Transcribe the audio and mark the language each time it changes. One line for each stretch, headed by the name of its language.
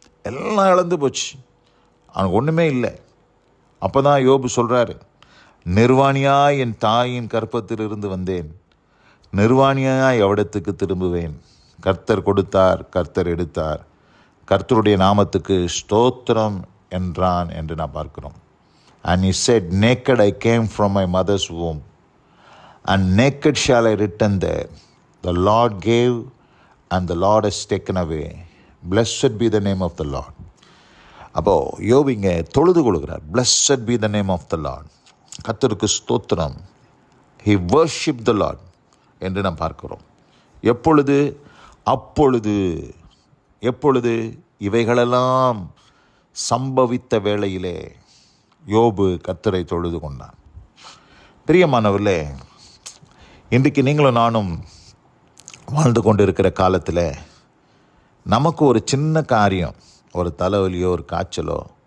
Tamil: எல்லாம் இழந்து போச்சு, அவனுக்கு ஒன்றுமே இல்லை. அப்போ தான் யோபு சொல்கிறாரு, நிர்வாணியாய் என் தாயின் கற்பத்தில் இருந்து வந்தேன், நிர்வாணியாய் எவ்விடத்துக்கு திரும்புவேன். கர்த்தர் கொடுத்தார், கர்த்தர் எடுத்தார், கர்த்தருடைய நாமத்துக்கு ஸ்தோத்திரம் என்றான் என்று நான் பார்க்கிறோம்.
English: And he said, naked I came from my mother's womb, and naked shall I return there. The Lord gave, and the Lord has taken away. Blessed be the name of the Lord.
Tamil: அப்போது யோபு இங்கே தொழுது கொள்கிறார்.
English: Blessed be the name of the Lord.
Tamil: கர்த்தருக்கு ஸ்தோத்திரம்.
English: He worshipped the Lord
Tamil: என்று நாம் பார்க்கிறோம். எப்பொழுது? அப்பொழுது. எப்பொழுது? இவைகளெல்லாம் சம்பவித்த வேளையிலே யோபு கர்த்தரை தொழுது கொண்டான். பிரியமானவர்களே, இன்றைக்கு நீங்களும் நானும் வாழ்ந்து கொண்டு இருக்கிற காலத்தில் நமக்கு ஒரு சின்ன காரியம், ஒரு தலைவலியோ ஒரு காய்ச்சலோ